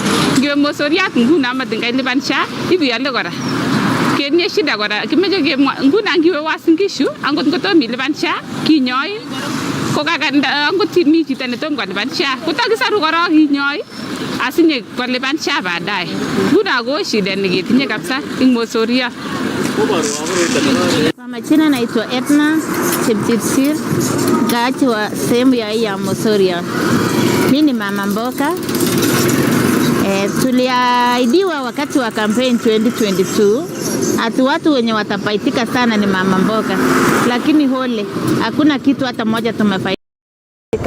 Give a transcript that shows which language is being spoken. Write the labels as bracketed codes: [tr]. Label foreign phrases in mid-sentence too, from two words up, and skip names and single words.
[kln] Ngiwe mosoriat nguno matinga ilipan SHA ibiale kora. Ketinye shida kora kimeche kemwa nguno ngiwe Uasin Gishu angot ngotom ilipan SHA kinyoi ko kakanda angot mi chito netom kolipan SHA kotakisaru korok kinyoi asinye kolipan SHA baadaye. Nguno ko shida neketinye kabisa ing mosoriat. [sw] Kwa majina naitwa Edna Chepchipsir, mkaaji wa sehemu ya Mosoria. Mimi ni mama mboga. Tuliahidiwa wakati wa campaign 2022 ati watu wenye watapaitika sana ni mama mboga, lakini hole hakuna kitu hata moja tumefaidika.